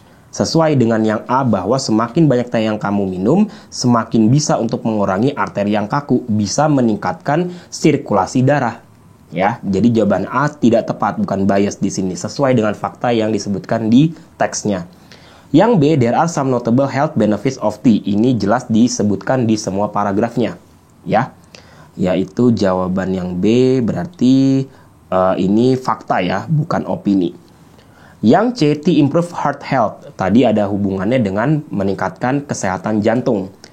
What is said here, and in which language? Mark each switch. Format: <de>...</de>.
<id>Sesuai dengan yang A, bahwa semakin banyak teh yang kamu minum, semakin bisa untuk mengurangi arteri yang kaku, bisa meningkatkan sirkulasi darah. Ya, jadi jawaban A tidak tepat, bukan bias di sini, sesuai dengan fakta yang disebutkan di teksnya.</id> <en>Yang B, there are some notable health benefits of tea.</en> <id>Ini jelas disebutkan di semua paragrafnya, ya. Yaitu jawaban yang B, berarti ini fakta ya, bukan opini. Yang C,</id> <en>tea improve heart health.</en> <id>Tadi ada hubungannya dengan meningkatkan kesehatan jantung.</id>